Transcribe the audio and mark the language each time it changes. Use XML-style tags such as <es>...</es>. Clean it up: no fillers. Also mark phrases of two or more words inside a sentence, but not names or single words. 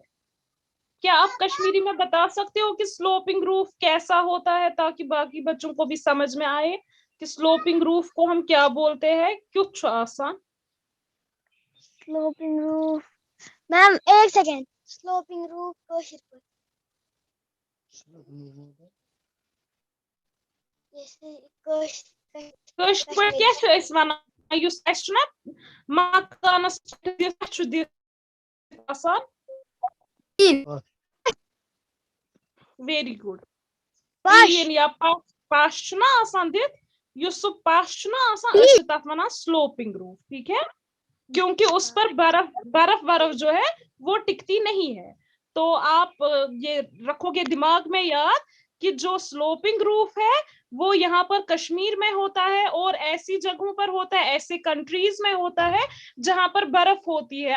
<hi>क्या आप कश्मीरी में बता सकते हो कि</hi> <en>sloping roof</en> <hi>कैसा होता है, ताकि बाकी बच्चों को भी समझ में आए कि</hi> <en>sloping roof</en> <hi>को हम क्या बोलते हैं? कुछ आसान।</hi> <en>sloping roof ma'am</en> <hi>एक सेकेंड।</hi> <en>sloping roof</en> <ks>Kٲشِر پٲٹھۍ کیٛاہ چھِ أسۍ وَنان؟ یُس اَسہِ چھُنہ مکانس پٮ۪ٹھ چھُ دِتھ آسان؟</ks> <en>very good.</en> <ks>ٹیٖن یا پش چھُنہ آسان دِتھ، یُس سُہ پش چھُنہ آسان، أسۍ چھِ تتھ وَنان</ks> <en>sloping roof,</en> <hi>ठीक है? क्योंकि उस पर बर्फ जो है वो टिकती नहीं है। तो आप ये रखोगे दिमाग में याद कि जो</hi> <en>sloping roof</en> <hi>है वो यहाँ पर कश्मीर में होता है और ऐसी जगहों पर होता है, ऐसे कंट्रीज में होता है जहां पर बर्फ होती है।</hi>